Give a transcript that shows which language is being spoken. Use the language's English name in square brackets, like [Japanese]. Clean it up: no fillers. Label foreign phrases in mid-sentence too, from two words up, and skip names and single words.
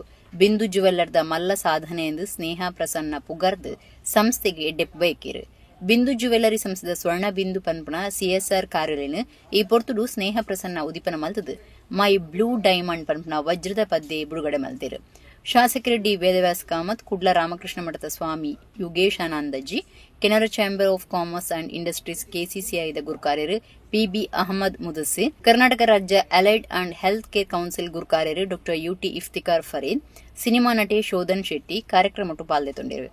[Tulu] ಬಿಂದು ಜುವೆಲ್ಲರ್ದ ಮಲ್ಲ ಸಾಧನೆ ಎಂದು ಸ್ನೇಹ ಪ್ರಸನ್ನ ಪುಗರ್ದು ಸಂಸ್ಥೆಗೆ ಎಡ್ಡೆಪ್ಪು ಬೈಕೇರು. ಬಿಂದು ಜುವೆಲ್ಲರಿ ಸಂಸ್ಥೆದ ಸ್ವರ್ಣ ಬಿಂದು ಪನ್ಪುನ CSR ಕಾರ್ಯಾಲಯನ ಈ ಪೊರ್ತುಡು ಸ್ನೇಹ ಪ್ರಸನ್ನ ಉದಿಪನ ಮಲ್ತದು ಮೈ ಬ್ಲೂ ಡೈಮಂಡ್ ಪನ್ಪುನ ವಜ್ರದ ಪದ್ದೆ ಬಿಡುಗಡೆ ಮಲ್ತೇರು. ಶಾಸಕರು ಡಿ ವೇದವ್ಯಾಸ ಕಾಮತ್, ಕುಡ್ಲ ರಾಮಕೃಷ್ಣ ಮಠದ ಸ್ವಾಮಿ ಯೋಗೇಶಾನಂದಜಿ, ಕೆನರಾ ಚಾಂಬರ್ ಆಫ್ ಕಾಮರ್ಸ್ ಅಂಡ್ ಇಂಡಸ್ಟ್ರೀಸ್ KCCIದ ಗುರುಕಾರ್ಯರು PB ಅಹಮದ್ ಮುದಸ್ಸಿರ್, ಕರ್ನಾಟಕ ರಾಜ್ಯ ಅಲೈಡ್ ಅಂಡ್ ಹೆಲ್ತ್ ಕೇರ್ ಕೌನ್ಸಿಲ್ ಗುರುಕಾರ್ಯರು ಡಾ UT ಇಫ್ತಿಕಾರ್ ಫರೀದ್, ಸಿನಿಮಾ ನಟಿ ಶೋಧನ್ ಶೆಟ್ಟಿ ಕಾರ್ಯಕ್ರಮಟ್ಟು ಪಾಲ್ಗೊಂಡಿರು.